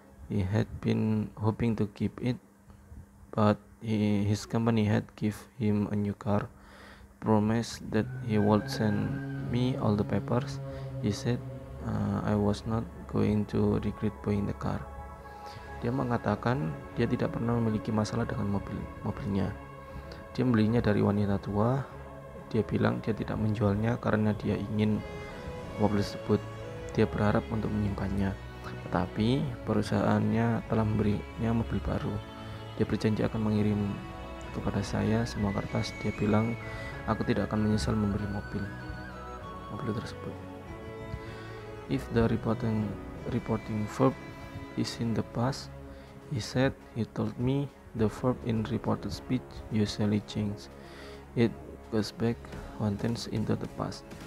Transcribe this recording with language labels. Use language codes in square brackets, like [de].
[en] He had been hoping to keep it, but his company had give him a new car. Promised that he would send me all the papers. He said I was not going to regret buying the car. [id] Dia mengatakan dia tidak pernah memiliki masalah dengan mobilnya. Dia membelinya dari wanita tua. Dia bilang dia tidak menjualnya karena dia ingin mobil tersebut. dia berharap untuk menyimpannya, tetapi perusahaannya telah memberinya mobil baru. Dia berjanji akan mengirim kepada saya semua kertas. Dia bilang aku tidak akan menyesal memberi mobil tersebut. [en] If the reporting verb is in the past, he said, he told me the verb in reported speech usually change. It goes back one tense into the past.